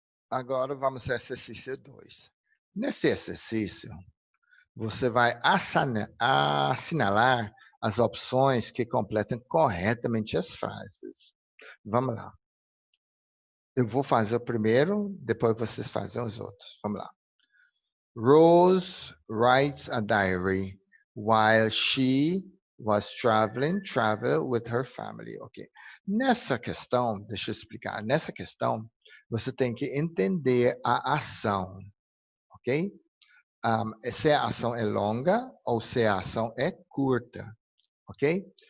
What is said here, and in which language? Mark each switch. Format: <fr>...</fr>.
<pt>Agora vamos ao exercício 2. Nesse exercício, você vai assinalar as opções que completam corretamente as frases. Vamos lá. Eu vou fazer o primeiro, depois vocês fazem os outros. Vamos lá.</pt> <en>Rose writes a diary while she was travel with her family. Ok.</en> <pt>Nessa questão, deixa eu explicar. Nessa questão, você tem que entender a ação, ok? Se a ação é longa ou se a ação é curta, ok?</pt>